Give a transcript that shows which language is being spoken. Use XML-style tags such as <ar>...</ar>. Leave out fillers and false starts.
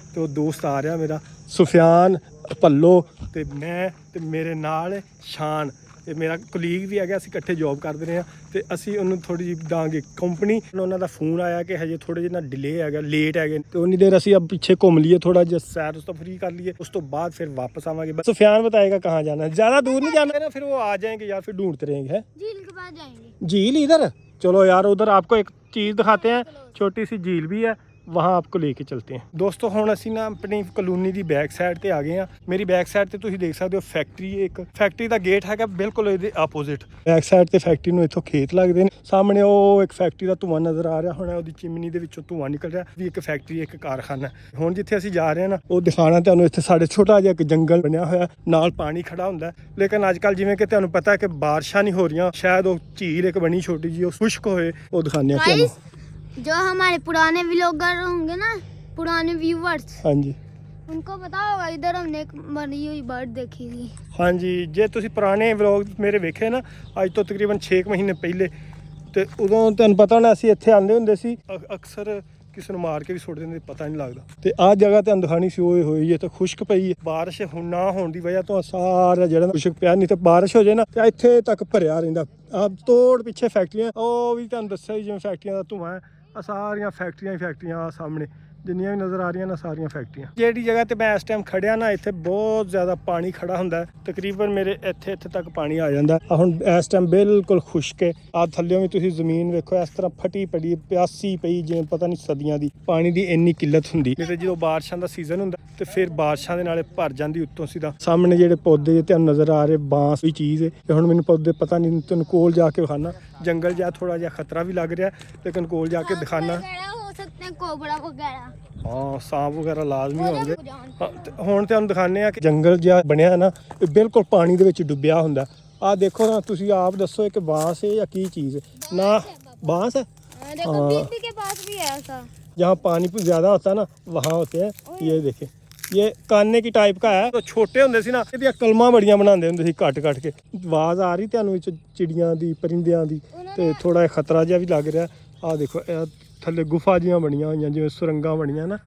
<pa>ਤੇ ਉਹ ਦੋਸਤ ਆ ਰਿਹਾ ਮੇਰਾ ਸੁਫਿਆਨ, ਭੱਲੋ ਤੇ ਮੈਂ ਤੇ ਮੇਰੇ ਨਾਲ ਸ਼ਾਨ ਤੇ ਮੇਰਾ ਕੁਲੀਗ ਵੀ ਹੈਗਾ। ਅਸੀਂ ਇਕੱਠੇ ਜੌਬ ਕਰਦੇ ਰਹੇ ਹਾਂ ਤੇ ਅਸੀਂ ਉਹਨੂੰ ਥੋੜੀ ਜਿਹੀ ਦਾਂਗੇ ਕੰਪਨੀ। ਉਹਨਾਂ ਦਾ ਫੋਨ ਆਇਆ ਕਿ ਹਜੇ ਥੋੜੇ ਜਿਹਾ ਡਿਲੇ ਹੈਗਾ, ਲੇਟ ਹੈਗੇ, ਤੇ ਉਨੀ ਦੇਰ ਅਸੀਂ ਅਬ ਪਿੱਛੇ ਘੁੰਮ ਲਈਏ, ਥੋੜਾ ਜਿਹਾ ਸੈਰ ਤੋਂ ਫਰੀ ਕਰ ਲਈਏ, ਉਸ ਤੋਂ बाद फिर वापस आवांगे।</pa> <hi>सुफियान बताएगा कहाँ जाना है, ज्यादा दूर नहीं जाना है ना, फिर वो आ जाएंगे यार, फिर ढूंढते रहेंगे। है झील के पास जाएंगे। झील इधर, चलो यार उधर आपको एक चीज दिखाते हैं, छोटी सी झील भी है, वहाँ आपको लेके चलते हैं।</hi> <pa>दोस्तों ਹੁਣ ਅਸੀਂ ਨਾ ਆਪਣੀ ਕਲੋਨੀ ਦੀ ਬੈਕ ਸਾਈਡ ਤੇ ਆ ਗਏ ਆ। ਮੇਰੀ ਬੈਕ ਸਾਈਡ ਤੇ ਤੁਸੀਂ ਦੇਖ ਸਕਦੇ ਹੋ ਫੈਕਟਰੀ, ਇੱਕ ਫੈਕਟਰੀ ਦਾ ਗੇਟ ਹੈਗਾ ਬਿਲਕੁਲ ਇਹਦੇ ਆਪੋਜ਼ਿਟ। ਬੈਕ ਸਾਈਡ ਤੇ ਫੈਕਟਰੀ ਨੂੰ ਇੱਥੋਂ ਖੇਤ ਲੱਗਦੇ ਨੇ, ਸਾਹਮਣੇ ਉਹ ਇੱਕ ਫੈਕਟਰੀ ਦਾ ਧੂੰਆਂ ਨਜ਼ਰ ਆ ਰਿਹਾ ਹੋਣਾ, ਉਹਦੀ ਚਿਮਨੀ ਦੇ ਵਿੱਚੋਂ ਧੂੰਆਂ ਨਿਕਲ ਰਿਹਾ। ਵੀ ਇੱਕ ਫੈਕਟਰੀ, ਇੱਕ ਕਾਰਖਾਨਾ। ਹੁਣ ਜਿੱਥੇ ਅਸੀਂ ਜਾ ਰਹੇ ਹਾਂ ਨਾ, ਉਹ ਦਿਖਾਣਾ ਤੁਹਾਨੂੰ। ਇੱਥੇ ਸਾਡੇ ਛੋਟਾ ਜਿਹਾ ਇੱਕ ਜੰਗਲ ਬਣਿਆ ਹੋਇਆ, ਨਾਲ ਪਾਣੀ ਖੜਾ ਹੁੰਦਾ। ਲੇਕਿਨ ਅੱਜ ਕੱਲ੍ਹ ਜਿਵੇਂ ਕਿ ਤੁਹਾਨੂੰ ਪਤਾ ਹੈ ਕਿ ਬਾਰਿਸ਼ਾਂ ਨਹੀਂ ਹੋ ਰਹੀਆਂ, ਸ਼ਾਇਦ ਉਹ ਝੀਲ ਇੱਕ ਬਣੀ ਛੋਟੀ ਜਿਹੀ, ਉਹ ਖੁਸ਼ਕ ਹੋਏ। ਉਹ ਦਿਖਾਉਂਦੇ ਆ ਤੁਹਾਨੂੰ।</pa> <hi>जो हमारे पुराने व्लॉगर होंगे ना, पुराने व्यूवर्स, हाँ जी, उनको पता होगा इधर हमने एक मरी हुई बर्ड देखी थी।</hi> <pa>हाँ जी, जे तुसी पुराने व्लॉग मेरे वेखे ना अज तो तकरीबन 6 महीने पहले, तो उदों तुहानूं पता होना ਅਸੀਂ ਇੱਥੇ ਆਉਂਦੇ ਹੁੰਦੇ ਸੀ। ਅਕਸਰ ਕਿਸੇ ਨੂੰ ਮਾਰ ਕੇ ਵੀ ਸੁੱਟ ਦਿੰਦੇ, ਪਤਾ ਨਹੀਂ ਲੱਗਦਾ। ਤੇ ਆਹ ਜਗ੍ਹਾ ਤੁਹਾਨੂੰ ਦਿਖਾਣੀ ਸੀ, ਉਹ ਹੋਈ ਹੈ ਤੇ ਖੁਸ਼ਕ ਪਈ ਹੈ। ਬਾਰਿਸ਼ ਹੁਣ ਨਾ ਹੋਣ ਦੀ ਵਜ੍ਹਾ ਤੋਂ ਸਾਰਾ ਜਿਹੜਾ ਖੁਸ਼ਕ ਪਿਆ, ਨਹੀਂ ਤੇ ਬਾਰਿਸ਼ ਹੋ ਜਾਏ ਨਾ ਤੇ ਇੱਥੇ ਤੱਕ ਭਰਿਆ ਰਹਿੰਦਾ। ਆਹ ਤੋੜ ਪਿੱਛੇ ਫੈਕਟਰੀਆਂ, ਉਹ ਵੀ ਤੁਹਾਨੂੰ ਦੱਸਿਆ ਹੀ ਜਿਵੇਂ ਫੈਕਟਰੀਆਂ ਦਾ ਧੂੰਆਂ ਹੈ। ਆ ਸਾਰੀਆਂ ਫੈਕਟਰੀਆਂ ਹੀ ਫੈਕਟਰੀਆਂ, ਆ ਸਾਹਮਣੇ ਜਿੰਨੀਆਂ ਵੀ ਨਜ਼ਰ ਆ ਰਹੀਆਂ ਨਾ, ਸਾਰੀਆਂ ਫੈਕਟਰੀਆਂ। ਜਿਹੜੀ ਜਗ੍ਹਾ ਤੇ ਮੈਂ ਇਸ ਟਾਈਮ ਖੜਿਆ ਨਾ, ਇੱਥੇ ਬਹੁਤ ਜ਼ਿਆਦਾ ਪਾਣੀ ਖੜਾ ਹੁੰਦਾ। ਤਕਰੀਬਨ ਮੇਰੇ ਇੱਥੇ ਤੱਕ ਪਾਣੀ ਆ ਜਾਂਦਾ। ਹੁਣ ਇਸ ਟਾਈਮ ਬਿਲਕੁਲ ਖੁਸ਼ਕ ਹੈ। ਆ ਥੱਲਿਓਂ ਵੀ ਤੁਸੀਂ ਜ਼ਮੀਨ ਵੇਖੋ, ਇਸ ਤਰ੍ਹਾਂ ਫਟੀ ਪੜੀ, ਪਿਆਸੀ ਪਈ, ਜਿਵੇਂ ਪਤਾ ਨਹੀਂ ਸਦੀਆਂ ਦੀ। ਪਾਣੀ ਦੀ ਇੰਨੀ ਕਿੱਲਤ ਹੁੰਦੀ। ਨਹੀਂ ਤੇ ਜਦੋਂ ਬਾਰਿਸ਼ਾਂ ਦਾ ਸੀਜ਼ਨ ਹੁੰਦਾ ਤੇ ਫਿਰ ਬਾਰਿਸ਼ਾਂ ਦੇ ਨਾਲੇ ਭਰ ਜਾਂਦੀ ਉੱਤੋਂ ਸਿੱਧਾ। ਸਾਹਮਣੇ ਜਿਹੜੇ ਪੌਦੇ ਤੁਹਾਨੂੰ ਨਜ਼ਰ ਆ ਰਹੇ, ਬਾਂਸ ਦੀ ਚੀਜ਼ ਹੈ। ਤੇ ਹੁਣ ਮੈਨੂੰ ਪੌਦੇ ਪਤਾ ਨਹੀਂ, ਤੁਹਾਨੂੰ ਕੋਲ ਜਾ ਕੇ ਵਿਖਾਣਾ। ਜੰਗਲ ਜਿਹਾ ਥੋੜਾ ਜਿਹਾ ਖਤਰਾ ਵੀ ਲੱਗ ਰਿਹਾ, ਲੇਕਿਨ ਕੋਲ ਜਾ ਕੇ ਦਿਖਾਣਾ।</pa> <hi>कोबरा वगैरह,</hi> <pa>ਹਾਂ सांप ਵਗੈਰਾ ਲਾਜ਼ਮੀ ਹੋਣਗੇ। ਹੁਣ ਤੁਹਾਨੂੰ ਦਿਖਾਉਂਦੇ ਆ ਕਿ ਜੰਗਲ ਜਿਹਾ ਬਣਿਆ ਨਾ, ਇਹ ਬਿਲਕੁਲ ਪਾਣੀ ਦੇ ਵਿੱਚ ਡੁੱਬਿਆ ਹੁੰਦਾ। ਆਹ ਦੇਖੋ ਨਾ, ਤੁਸੀਂ ਆਪ ਦੱਸੋ ਇਹ ਕਿ ਬਾਂਸ ਹੈ ਜਾਂ ਕੀ ਚੀਜ਼ ਹੈ?</pa> <hi>ਨਾ ਬਾंस है, देखो दीदी के पास भी है ऐसा। जहाँ पानी ज़्यादा होता है ना, वहाँ होते हैं। ये देखे, ये काने की टाइप का है। तो छोटे</hi> <pa>ਹੁੰਦੇ ਸੀ ਨਾ, ਇਹਦੀਆਂ ਕਲਮਾਂ ਬੜੀਆਂ ਬਣਾਉਂਦੇ ਹੁੰਦੇ ਸੀ ਕੱਟ ਕੇ। ਆਵਾਜ਼ ਆ ਰਹੀ ਤੁਹਾਨੂੰ ਵਿੱਚ ਚਿੜੀਆਂ ਦੀ, ਪਰਿੰਦਿਆਂ ਦੀ, ਤੇ ਥੋੜਾ ਜਿਹਾ ਖਤਰਾ ਜਿਹਾ ਵੀ ਲੱਗ ਰਿਹਾ। ਆਹ ਦੇਖੋ, ਇਹ ਥੱਲੇ ਗੁਫਾ ਜੀਆਂ ਬਣੀਆਂ ਹੋਈਆਂ, ਜਿਵੇਂ ਸੁਰੰਗਾਂ ਬਣੀਆਂ ਨਾ।</pa>